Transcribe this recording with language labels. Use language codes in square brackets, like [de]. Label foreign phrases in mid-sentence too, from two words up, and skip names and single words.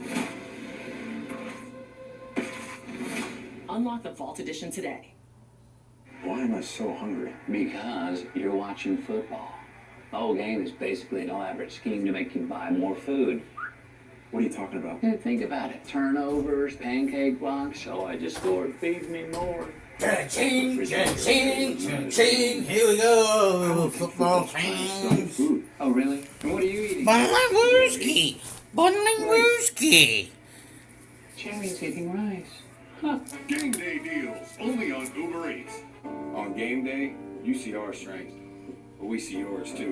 [en] Unlock the Vault Edition today. Why am I so hungry? Because you're watching football. The whole game is basically an elaborate scheme to make you buy more food. What are you talking about? Yeah, think about it. Turnovers, pancake blocks. So I just scored. Feed me more. Cha-ching, cha-ching, cha-ching. Here we go, football fans. Oh, really? And what are you eating? Bonlingwooski. Bonlingwooski. Cherry's eating rice. Huh. Game day deals, only on Uber Eats. On game day, you see our strength, but we see yours too.